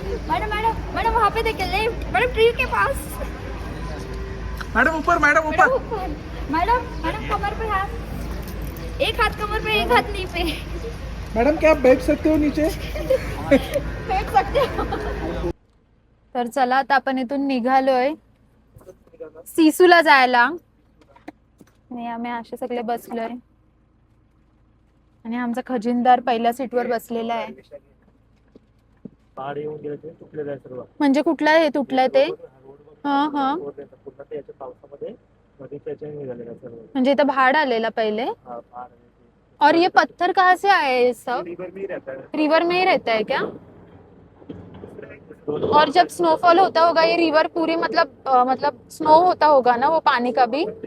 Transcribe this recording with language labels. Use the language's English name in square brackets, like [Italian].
[Hindi] Madam madam madam वहाँ पे देखिए लेफ्ट. मैडम ट्री के पास. मैडम ऊपर मैडम ऊपर. मैडम मैडम कमर पे हाथ. एक हाथ कमर पे एक हाथ नी पे. मैडम क्या आप बैठ सकते हो नीचे. बैठ सकते हो. [Marathi] तर चला आता आपण इथून निघालोय सिसूला जायला. आणि आम्ही असे सगळे बसलोय. आणि आमचा खजिनदार पहिल्या सीटवर बसलेला आहे. म्हणजे कुठला हे तुटलंय ते. हा हा म्हणजे इथं भाड आलेला पहले. [Hindi] और ये पत्थर कहाँ से आए ये सब. रिवर में ही रहता है क्या. और जब स्नोफॉल होता होगा ये रिवर पूरी मतलब स्नो होता होगा ना वो पानी का भी.